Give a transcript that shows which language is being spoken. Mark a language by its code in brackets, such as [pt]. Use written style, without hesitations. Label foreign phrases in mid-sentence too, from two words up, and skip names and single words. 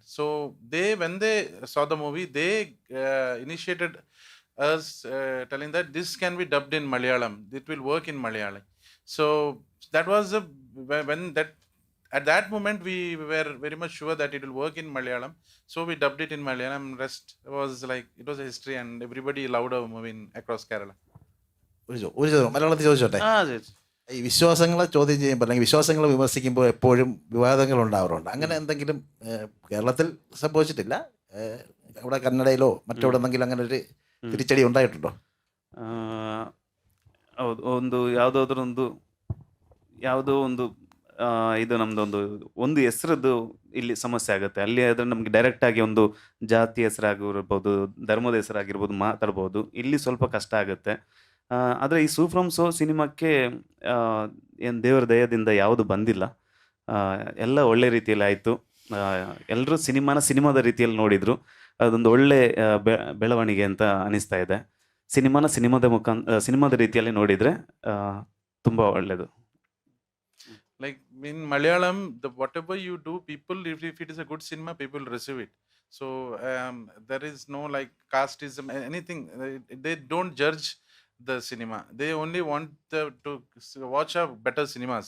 [en] So when they saw the movie, they initiated us telling that this can be dubbed in Malayalam. It will work in Malayalam. So that was when that at that moment we were very much sure that it will work in Malayalam. So we dubbed it in Malayalam. Rest was like it was a history, and everybody loved our movie across Kerala. [ml] ഒരു ചോദ്യം മലയാളത്തിൽ ചോദിച്ചോട്ടെ. ഈ വിശ്വാസങ്ങളെ ചോദ്യം ചെയ്യുമ്പോൾ അല്ലെങ്കിൽ വിശ്വാസങ്ങളെ വിമർശിക്കുമ്പോൾ എപ്പോഴും വിവാദങ്ങൾ ഉണ്ടാവാറുണ്ട്. അങ്ങനെ എന്തെങ്കിലും കേരളത്തിൽ സംഭവിച്ചിട്ടില്ല? അവിടെ കന്നഡയിലോ മറ്റെവിടെ എന്തെങ്കിലും അങ്ങനെ ഒരു തിരിച്ചടി ഉണ്ടായിട്ടുണ്ടോ? [kn] ಹೌದು, ಒಂದು ಯಾವುದೋ ಒಂದು ಇದು ನಮ್ಮದೊಂದು ಹೆಸರದ್ದು ಇಲ್ಲಿ ಸಮಸ್ಯೆ ಆಗುತ್ತೆ. ಅಲ್ಲಿ ಆದರೆ ನಮಗೆ ಡೈರೆಕ್ಟಾಗಿ ಒಂದು ಜಾತಿ ಹೆಸರಾಗಿರ್ಬೋದು, ಧರ್ಮದ ಹೆಸರಾಗಿರ್ಬೋದು ಮಾತಾಡ್ಬೋದು. ಇಲ್ಲಿ ಸ್ವಲ್ಪ ಕಷ್ಟ ಆಗುತ್ತೆ. ಆದರೆ ಈ ಸೂ ಫ್ರಮ್ ಸೋ ಸಿನಿಮಾಕ್ಕೆ ಏನು ದೇವರ ದಯದಿಂದ ಯಾವುದು ಬಂದಿಲ್ಲ. ಎಲ್ಲ ಒಳ್ಳೆ ರೀತಿಯಲ್ಲಿ ಆಯಿತು. ಎಲ್ಲರೂ ಸಿನಿಮಾದ ರೀತಿಯಲ್ಲಿ ನೋಡಿದರು. ಅದೊಂದು ಒಳ್ಳೆ ಬೆಳವಣಿಗೆ ಅಂತ ಅನಿಸ್ತಾ ಇದೆ. ಸಿನಿಮಾದ ರೀತಿಯಲ್ಲಿ ನೋಡಿದರೆ ತುಂಬ ಒಳ್ಳೆಯದು. [en] Like in Malayalam, whatever you do, people, if it is a good cinema, people receive it. So there is no like casteism, anything. They don't judge the cinema. They only want to watch a better cinemas.